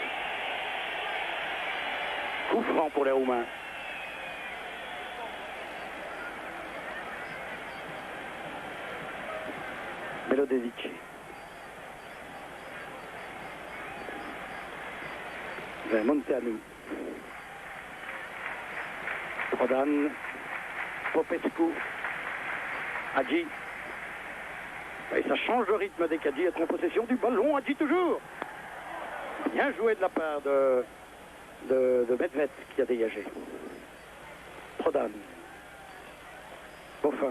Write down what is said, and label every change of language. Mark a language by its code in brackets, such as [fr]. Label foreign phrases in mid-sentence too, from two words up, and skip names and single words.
[fr] Coup franc pour les Roumains. Bello Dedici. Vers Munteanu. Prodan. Popescu. Hadji. Et ça change le rythme dès qu'Hadji est en possession du ballon. Hadji toujours. Bien joué de la part de Medved qui a dégagé. Prodan. Boffin.